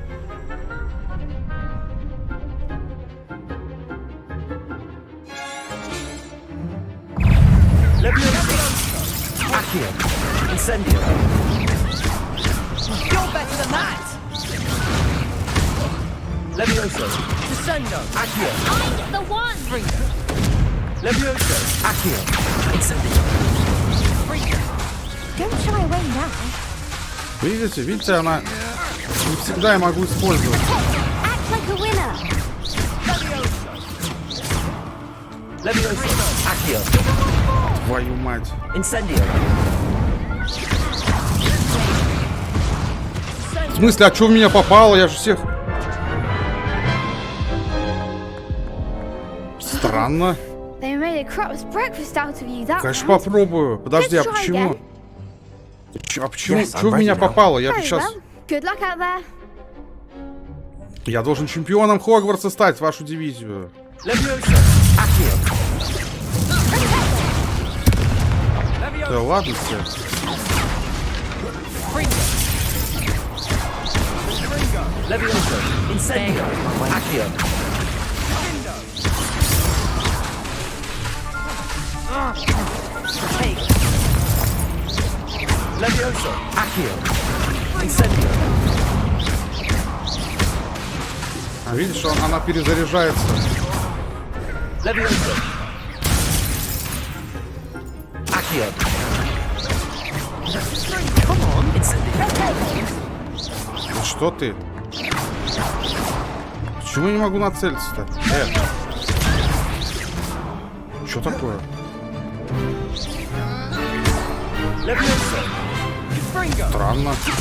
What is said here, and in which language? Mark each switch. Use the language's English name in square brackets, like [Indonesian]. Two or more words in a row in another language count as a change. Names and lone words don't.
[English] Accio. Incendio. You're better than that. Levioso. Descendo. Accio. I'm the one. Levioso. Accio. Incendio. Don't shy away now. [Russian] Видите, она не всегда я могу использовать. [English] Act like a winner. Levioso. Accio. [Russian] Твою мать. [English] Incendio. [Russian] В смысле, а что в меня попало? Я же всех... Странно. [English] They made a crap's breakfast out of you that [Russian] Конечно, [English] round. [Russian] попробую. Подожди, а почему? А почему? [English] Yes, [Russian] Что в меня попало? Я [English] Very [Russian] сейчас... [English] well. Good luck out there. [Russian] Я должен чемпионом Хогвартса стать, вашу дивизию. [English] Levioso. Accio. [Russian] Да ладно все. [English] Levioso. Incendio. Accio. Levioso. Accio. Incendio. [Russian] А видишь, она перезаряжается. [English] Levioso. Accio. Come on. Incendio. [Russian] Ну что ты? Почему я не могу нацелиться-то? Что такое? Странно.